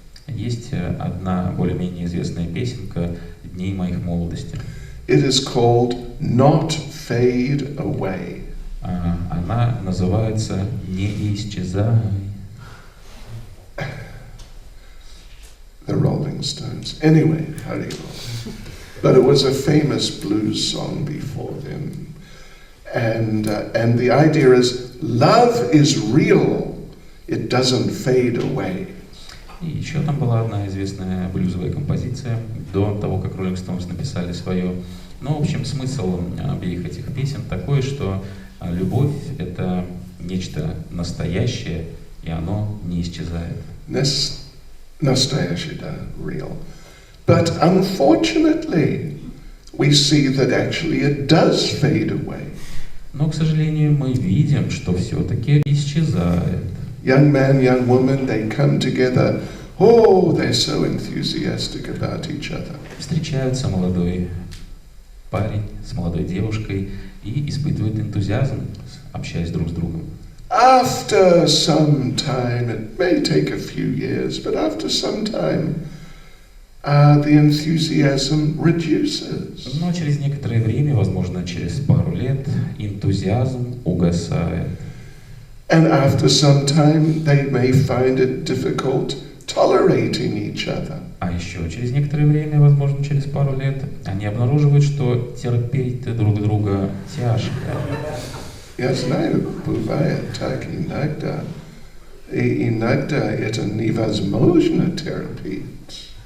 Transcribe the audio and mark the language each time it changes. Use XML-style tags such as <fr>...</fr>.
<ru>Есть одна более-менее известная песенка дней моих молодости.</ru> <en>It is called "Not Fade Away."</en> <ru>Она называется «Не исчезай».</ru> <en>The Rolling Stones. Anyway, Hari Bol. But it was a famous blues song before them. And the idea is, love is real. It doesn't fade away.</en> <ru>И еще там была одна известная блюзовая композиция до того, как Rolling Stones написали свое. Но, в общем, смысл обеих этих песен такой, что любовь — это нечто настоящее, и оно не исчезает. Настоящее, да, real.</ru> <en>But unfortunately, we see that actually it does fade away.</en> <ru>Но, к сожалению, мы видим, что все-таки исчезает.</ru> <en>Young man, young woman, they come together. Oh, they're so enthusiastic about each other.</en> <ru>Встречаются молодой парень с молодой девушкой и испытывают энтузиазм, общаясь друг с другом.</ru> <en>After some time, it may take a few years, but after some time, the enthusiasm reduces.</en> <ru>Но через некоторое время, возможно, через пару лет, энтузиазм угасает.</ru> <en>And after some time, they may find it difficult tolerating each other.</en> <ru>А еще через некоторое время, возможно, через пару лет, они обнаруживают, что терпеть друг друга тяжко. Я знаю, бывает так иногда. И иногда это невозможно терпеть.</ru>